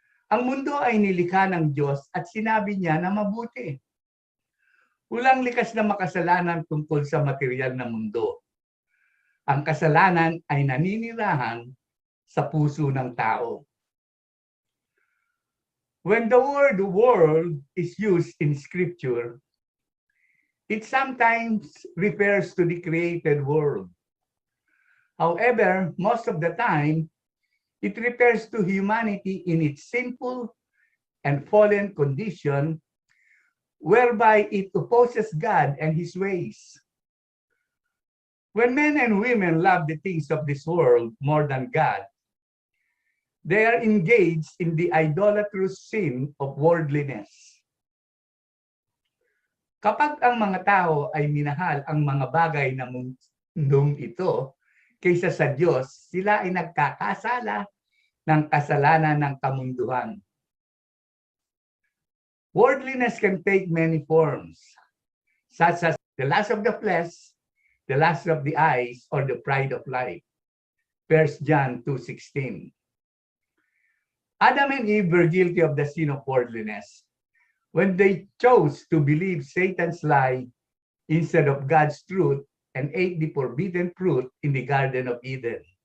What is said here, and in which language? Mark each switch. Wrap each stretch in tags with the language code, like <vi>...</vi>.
<tl>Ang mundo ay nilikha ng Diyos at sinabi niya na mabuti. Walang likas na makasalanan tungkol sa material na mundo. Ang kasalanan ay naninirahan sa puso ng tao.</tl> <en>When the word world is used in Scripture, it sometimes refers to the created world. However, most of the time, it refers to humanity in its sinful and fallen condition, whereby it opposes God and His ways. When men and women love the things of this world more than God, they are engaged in the idolatrous sin of worldliness.</en> <tl>Kapag ang mga tao ay minahal ang mga bagay na mundong ito kaysa sa Diyos, sila ay nagkakasala ng kasalanan ng kamunduhan.</tl> <en>Worldliness can take many forms, such as the lust of the flesh, the lust of the eyes, or the pride of life. 1 John 2:16. Adam and Eve were guilty of the sin of worldliness when they chose to believe Satan's lie instead of God's truth and ate the forbidden fruit in the Garden of Eden.</en>